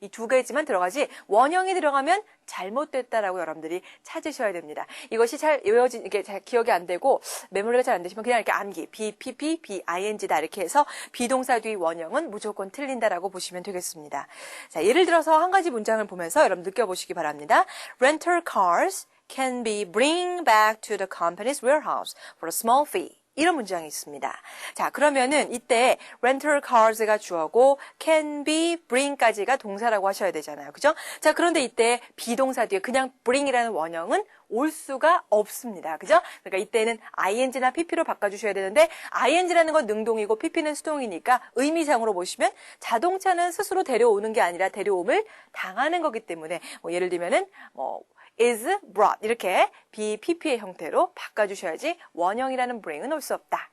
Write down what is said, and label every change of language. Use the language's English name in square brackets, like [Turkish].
[Korean] 이 두 가지만 들어가지 원형이 들어가면 잘못됐다라고 여러분들이 찾으셔야 됩니다. 이것이 잘 이게 잘 기억이 안 되고 메모리가 잘 안 되시면 그냥 이렇게 암기 be, pp, be, ing다 이렇게 해서 비동사 뒤 원형은 무조건 틀린다라고 보시면 되겠습니다. 자, 예를 들어서 한 가지 문장을 보면서 여러분 느껴보시기 바랍니다. [English] Rental cars can be bring back to the company's warehouse for a small fee. [Korean] 이런 문장이 있습니다. 자, 그러면은 이때 rental cars가 주어고 [English] can be bring [Korean] 까지가 동사라고 하셔야 되잖아요. 그죠? 자, 그런데 이때 비동사 뒤에 그냥 bring이라는 원형은 올 수가 없습니다. 그죠? 그러니까 이때는 ing나 pp로 바꿔주셔야 되는데 ing라는 건 능동이고 pp는 수동이니까 의미상으로 보시면 자동차는 스스로 데려오는 게 아니라 데려옴을 당하는 거기 때문에 예를 들면은 [English] is brought [Korean] 이렇게 be, pp의 형태로 바꿔주셔야지 원형이라는 bring은 올 수 없다.